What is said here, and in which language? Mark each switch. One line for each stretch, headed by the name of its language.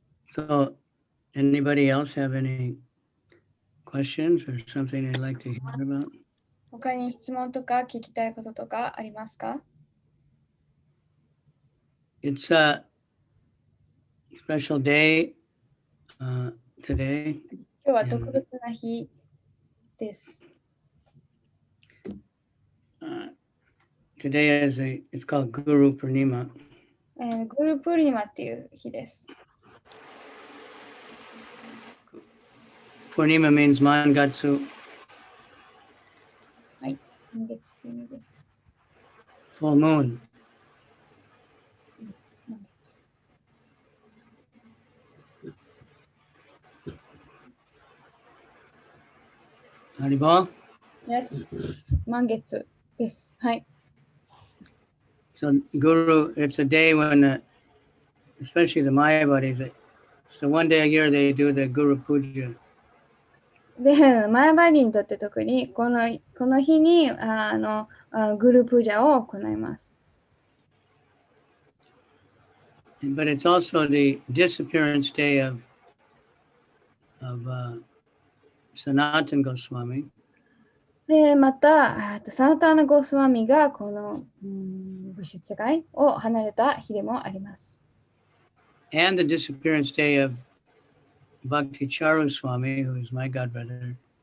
English: So, anybody else have any questions or something they'd like to hear about?
Japanese: 他に質問とか聞きたいこととかありますか？
English: It's a special day today.
Japanese: 今日は特別な日です。
English: Today it's called Guru Purnima.
Japanese: グループリニマっていう日です。
English: Purnima means Mangatsu.
Japanese: はい、満月っていう意味です。
English: Full moon. Yes,
Japanese: 満月。
English: Haribol? Yes,
Japanese: 満月です。はい。
English: So Guru, it's a day when, especially the Mayavadis, so one day a year they do the Guru Puja.
Japanese: で、マヤバディにとって特にこの日にグループジャを行います。
English: But it's also the disappearance day of Sanatan Goswami.
Japanese: で、また、サナターナ・ゴースワミがこの物質世界を離れた日でもあります。
English: And the disappearance day of Bhakti Charu Swami, who is my godbrother.